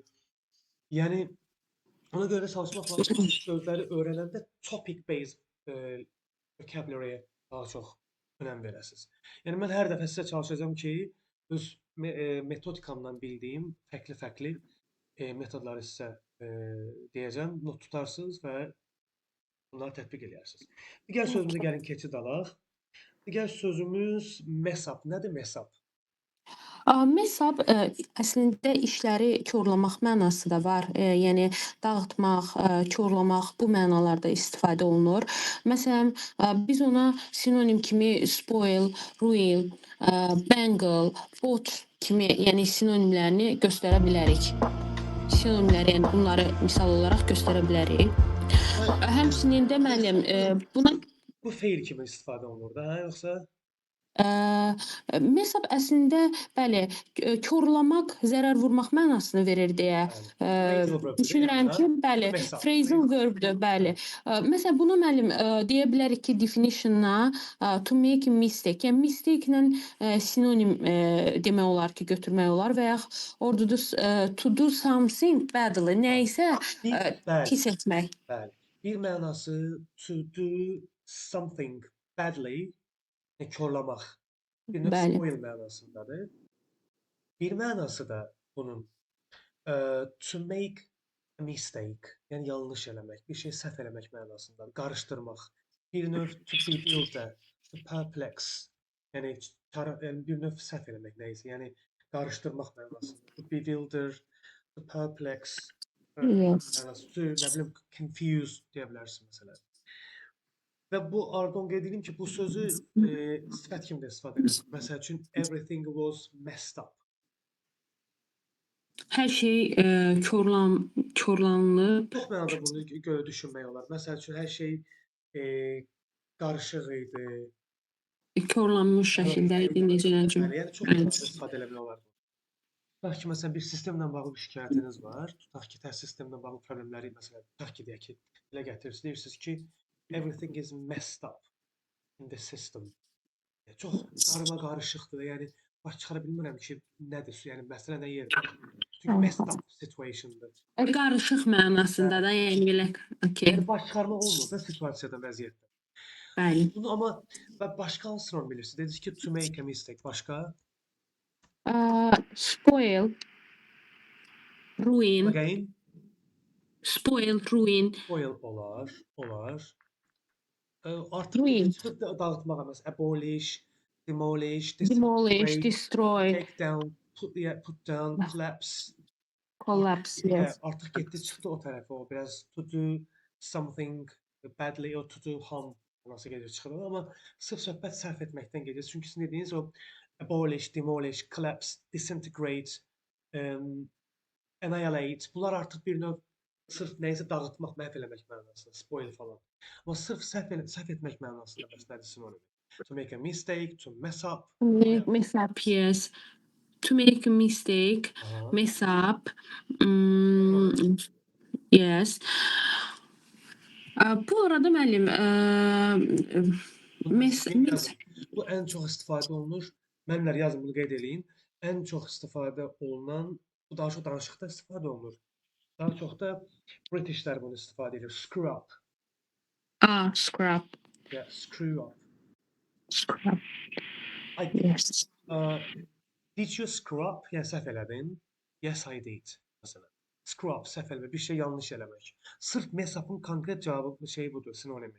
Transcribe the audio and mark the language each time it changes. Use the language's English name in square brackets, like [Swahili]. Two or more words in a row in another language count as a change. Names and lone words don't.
[Azerbaijani] Yəni, ona görə çalışmaq lazım ki, sözləri öyrənəndə [English] topic-based vocabulary- [Azerbaijani] yə daha çox önəm verəsiniz. Yəni mən hər dəfə sizə çalışacağam ki, öz metodikamdan bildiyim fərqli-fərqli metodları sizə deyəcəm, not tutarsınız və bunları tətbiq edərsiniz. Digər sözümüzə gəlin keçid alaq. Digər sözümüz [English] mess up. [Azerbaijani] Nədir [English] mess up? Mess up [Azerbaijani] əslində işləri korlamaq mənası da var. Yəni dağıtmaq, korlamaq bu mənalarda istifadə olunur. Məsələn, biz ona sinonim kimi [English] spoil, ruin, bangle, bot [Azerbaijani] kimi, yəni sinonimlərini göstərə bilərik. Sinonimləri, yəni bunları misal olaraq göstərə bilərik. Həmçinin də müəllim, buna Bu feil kimi istifadə olunur da, yoxsa? [English] Mess up [Azerbaijani] əslində bəli, korlamaq, zərər vurmaq mənasını verir deyə [English] Phrasal verb- [Azerbaijani] dür, düşünürəm yəni, ki, hə? bəli, [English] Mess up, phrasal verb- [Azerbaijani] dür, bəli. Məsələn, bunu müəllim deyə bilərik ki, [English] definition-a to make a mistake, [Azerbaijani] yəni mistake-lə sinonim demək olar ki, götürmək olar və ya orada [English] to do something badly, [Azerbaijani] nəyisə pis etmək. Bəli. Bir mənası [English] to do something badly, [Azerbaijani] korlamaq. Bir növ Bəli. spoil mənasındadır. Bir mənası da bunun [English] to make a mistake, [Azerbaijani] yəni yanlış eləmək, bir şey səhv eləmək mənasındadır, qarışdırmaq. Bir növ [English] to bewilder, to perplex, [Azerbaijani] yəni bir növ səhv eləmək nəyisə, yəni qarışdırmaq mənasında. [English] To bewilder, to perplex, [Azerbaijani] mənası, to, nə bilim, confuse deyə bilərsin məsələn. Və bu ardon qeyd edim ki, bu sözü sifət kimi də istifadə edilir. Məsəl üçün, [English] everything was messed up. [Azerbaijani] Hər şey korlanıb. Çox mənada bunu düşünmək olar. Məsəl üçün, hər şey qarışıq idi. Korlanmış şəkildə idi, necə necə. Yəni, çox mənada istifadə eləmək olar. Tutaq ki, məsələn, bir sistemlə bağlı bir şikayətiniz var. Tutaq ki, təhsil sistemlə bağlı problemləri, məsələn, tutaq ki, deyək ki, dilə gətirirsiniz. Deyirsiniz ki, [English] everything is messed up in the system. [Azerbaijani] Çox qarma qarışıqdır. Yəni baş çıxara bilmirəm ki, nədir? Yəni məsələ nə yerdədir? Çünki [English] messed up situation'dır. [Azerbaijani] Qarışıq mənasında Bəli. da, yəni belə. Okay. Yəni baş çıxarmaq olmur da situasiyada, vəziyyətdə. Bəli. Bunu amma başqa hansı sinom bilirsiniz? Dediniz ki, [English] to make a mistake. Başqa? Spoil, ruin, Again, spoil, ruin, [Azerbaijani] spoil olar, olar. Artıq ruin, gedir çıxıb dağıtmağa məsələn [English] abolish, demolish, [Azerbaijani] demolish, disintegrate, destroy, [English] take down, put down, collapse. collapse, yes. [Azerbaijani] Artıq getdi çıxdı o tərəfə. O biraz [English] to do something badly or to do harm [Azerbaijani] nasıl gedir çıxır. Amma sırf söhbət sərf etməkdən gedir. Çünki sizin dediyiniz o [English] abolish, demolish, collapse, disintegrate, annihilate. [Azerbaijani] Bunlar artıq bir növ sırf nəyisə dağıtmaq, məhv eləmək mənasında, spoil falan. Amma sırf səhv etmək mənasında bəs nədir sinonim? [English] To make a mistake, to mess up. Mess up, yes. To make a mistake, [Azerbaijani] Aha. [English] mess up. Yes. [Azerbaijani] Bu arada müəllim, Bunu mess, yazın. Bu ən çox istifadə olunur. Mənlər yazın, bunu qeyd eləyin. Ən çox istifadə olunan, bu daha çox danışıqda istifadə olunur. Daha çox da Britishlər bunu istifadə edir. [English] Screw up. scrap, Yeah, screw up. scrap, I, yes. did you screw up? [Azerbaijani] Yəni səhv elədin. [English] Yes, I did. Məsələn. Screw up, [Azerbaijani] səhv eləmək, bir şey yanlış eləmək. Sırf [English] mess up'ın [Azerbaijani] konkret cavabı şey budur, sinonimi.